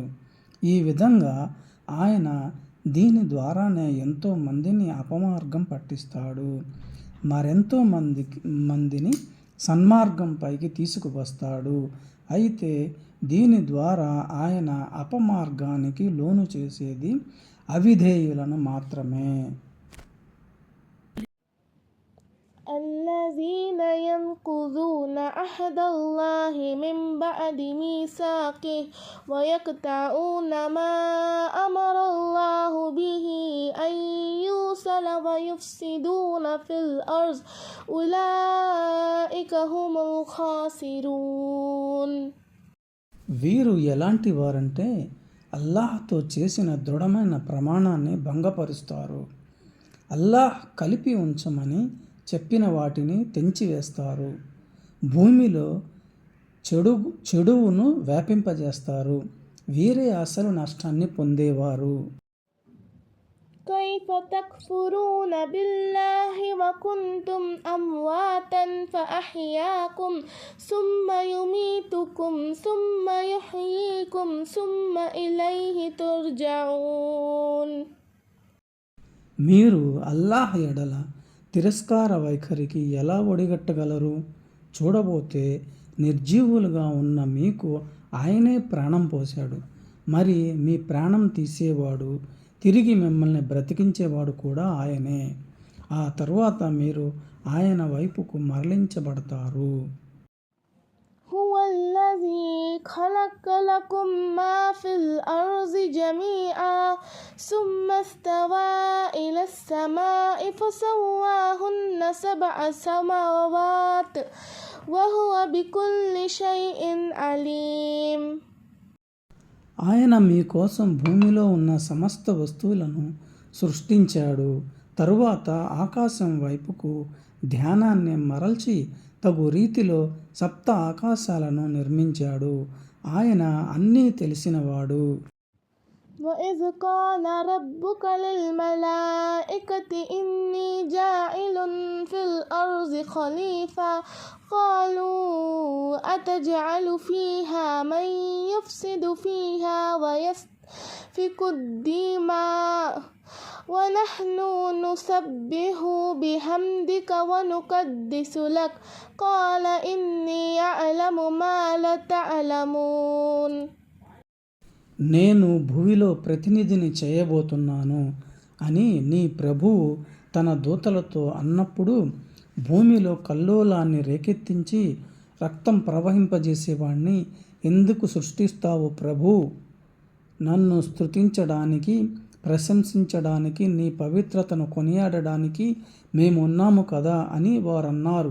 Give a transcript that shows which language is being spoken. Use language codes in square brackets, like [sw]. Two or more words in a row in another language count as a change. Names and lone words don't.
[te] ఈ విధంగా ఆయన దీని ద్వారానే ఎంతో మందిని అపమార్గం పట్టిస్తాడు, మరెంతో మందిని సన్మార్గంపైకి తీసుకువస్తాడు. అయితే దీని ద్వారా ఆయన అపమార్గానికి లోను చేసేది అవిధేయులను మాత్రమే. [ar] الذين ينقضون عهد الله من بعد ميثاقه ويقطعون ما أمر الله به أن يوصل ويفسدون في الأرض أولئك هم الخاسرون. [te] వీరు ఎలాంటి వారంటే అల్లాహ్తో చేసిన దృఢమైన ప్రమాణాన్ని భంగపరుస్తారు, అల్లాహ్ కలిపి ఉంచమని చెప్పిన వాటిని తెంచివేస్తారు, భూమిలో చెడువును వ్యాపింపజేస్తారు. వీరే అసలు నష్టాన్ని పొందేవారు. [ar] كيف تكفرون بالله وكنتم أمواتا فأحياكم ثم يميتكم ثم يحييكم ثم إليه ترجعون. [te] మీరు అల్లాహ్ ఎడల తిరస్కార వైఖరికి ఎలా ఒడిగట్టగలరు? చూడబోతే నిర్జీవులుగా ఉన్న మీకు ఆయనే ప్రాణం పోశాడు, మరి మీ ప్రాణం తీసేవాడు, తిరిగి మిమ్మల్ని బ్రతికించేవాడు కూడా ఆయనే. ఆ తరువాత మీరు ఆయన వైపుకు మరలించబడతారు. [ar] هو الذي خلق لكم ما في الأرض جميعا ثم استوى إلى السماء فسواهن 7 سماوات وهو بكل شيء عليم. [te] ఆయన మీకోసం భూమిలో ఉన్న సమస్త వస్తువులను సృష్టించాడు. తరువాత ఆకాశం వైపుకు ధ్యానాన్ని మరల్చి తగు రీతిలో 7 ఆకాశాలను నిర్మించాడు. ఆయన అన్నీ తెలిసినవాడు. [ar] وإذ قال ربك للملائكة إني جاعل في الأرض خليفة قالوا أتجعل فيها من يفسد فيها ويسفك الدماء ونحن نسبح بحمدك ونقدس لك قال إني أعلم ما لا تعلمون. [te] నేను భూమిలో ప్రతినిధిని చేయబోతున్నాను అని నీ ప్రభువు తన దూతలతో అన్నప్పుడు భూమిలో కల్లోలాన్ని రేకెత్తించి రక్తం ప్రవహింపజేసేవాణ్ణి ఎందుకు సృష్టిస్తావు ప్రభు? నన్ను స్తుతించడానికి, ప్రశంసించడానికి, నీ పవిత్రతను కొనియాడడానికి మేము ఉన్నాము కదా అని వారన్నారు.